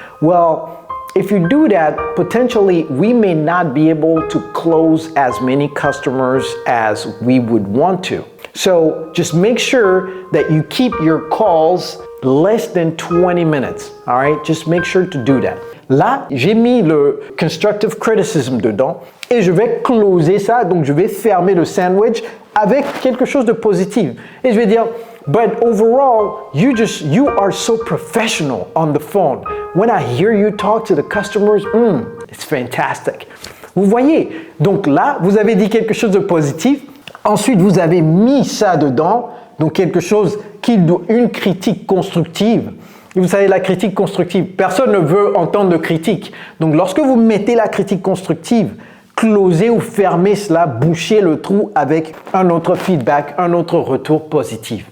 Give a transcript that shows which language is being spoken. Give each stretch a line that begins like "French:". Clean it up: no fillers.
English: Well, if you do that, potentially we may not be able to close as many customers as we would want to. So just make sure that you keep your calls less than 20 minutes. All right? Just make sure to do that.
French: Là, j'ai mis le constructive criticism dedans et je vais closer ça. Donc, je vais fermer le sandwich avec quelque chose de positif. Et je vais dire,
English: but overall, you are so professional on the phone. When I hear you talk to the customers, it's fantastic.
French: Vous voyez? Donc là, vous avez dit quelque chose de positif. Ensuite, vous avez mis ça dedans. Donc quelque chose une critique constructive. Et vous savez, la critique constructive, personne ne veut entendre de critique. Donc lorsque vous mettez la critique constructive, closez ou fermez cela, bouchez le trou avec un autre feedback, un autre retour positif.